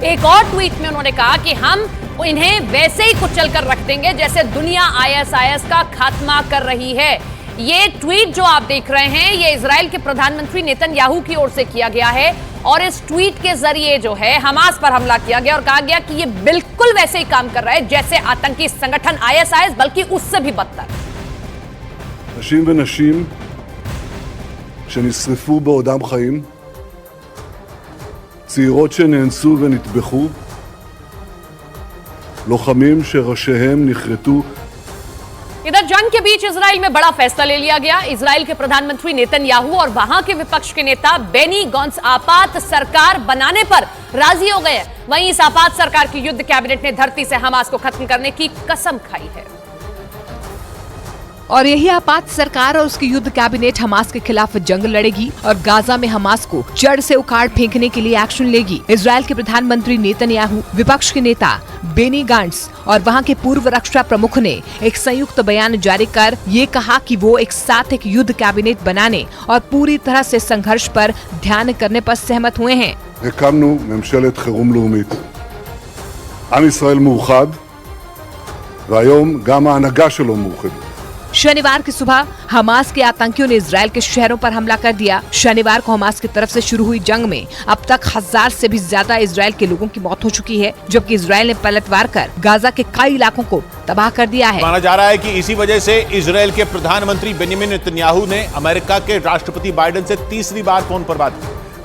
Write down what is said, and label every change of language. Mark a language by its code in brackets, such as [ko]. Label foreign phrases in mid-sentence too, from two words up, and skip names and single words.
[hi] एक और ट्वीट में उन्होंने कहा कि हम इन्हें वैसे ही कुचल कर रख देंगे जैसे दुनिया आईएसआईएस का खात्मा कर रही है। ये ट्वीट जो आप देख रहे हैं ये इजराइल के प्रधानमंत्री नेतन्याहू की ओर से किया गया है और इस ट्वीट के जरिए जो है हमास पर हमला किया गया और कहा गया कि ये बिल्कुल वैसे ही काम कर रहा है जैसे आतंकी संगठन आईएसआईएस, बल्कि उससे भी बदतर। [he] נשים ונשים שנשרפו בעודם חיים, צעירות שנאנסו ונטבחו, לוחמים שראשיהם נחרטו। [hi] इधर जंग के बीच इजराइल में बड़ा फैसला ले लिया गया। इजराइल के प्रधानमंत्री नेतन्याहू और वहां के विपक्ष के नेता बेनी गॉन्स आपात सरकार बनाने पर राजी हो गए। वहीं इस आपात सरकार की युद्ध कैबिनेट ने धरती से हमास को खत्म करने की कसम खाई है। और यही आपात सरकार और उसकी युद्ध कैबिनेट हमास के खिलाफ जंग लड़ेगी और गाजा में हमास को जड़ से उखाड़ फेंकने के लिए एक्शन लेगी। इजराइल के प्रधानमंत्री नेतन्याहू, विपक्ष के नेता बेनी गांट्स और वहां के पूर्व रक्षा प्रमुख ने एक संयुक्त बयान जारी कर ये कहा कि वो एक साथ एक युद्ध कैबिनेट बनाने और पूरी तरह से संघर्ष पर ध्यान करने पर सहमत हुए हैं। [he] הקמנו ממשלת חירום לאומית. עם ישראל מאוחד, והיום גם ההנהגה שלו מאוחדת. [hi] शनिवार की सुबह हमास के आतंकियों ने इजराइल के शहरों पर हमला कर दिया। शनिवार को हमास की तरफ से शुरू हुई जंग में अब तक 1000 से भी ज्यादा इजराइल के लोगों की मौत हो चुकी है, जबकि इजराइल ने पलटवार कर गाजा के कई इलाकों को तबाह कर दिया है। माना जा रहा है कि इसी वजह से इजराइल के प्रधानमंत्री बेंजामिन नेतन्याहू ने अमेरिका के राष्ट्रपति बाइडेन से तीसरी बार फोन पर बात की।